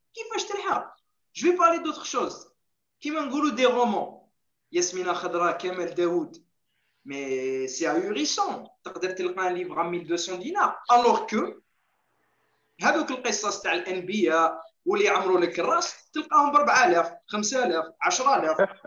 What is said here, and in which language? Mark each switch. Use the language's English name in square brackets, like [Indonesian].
[Arabic] كيفاش تلحق؟ [French] Je vais parler d'autre chose. [Arabic] كيما نقولوا [French] des romans. [Arabic] ياسمينة خضراء كمال داوود. [French] Mais c'est ahurissant. [Arabic] تقدر تلقى [French] un livre à 1200 dinars. Alors que [Arabic] هذوك القصص تاع الانبياء واللي يعمروا لك الراس تلقاهم ب 4000 5000 10000.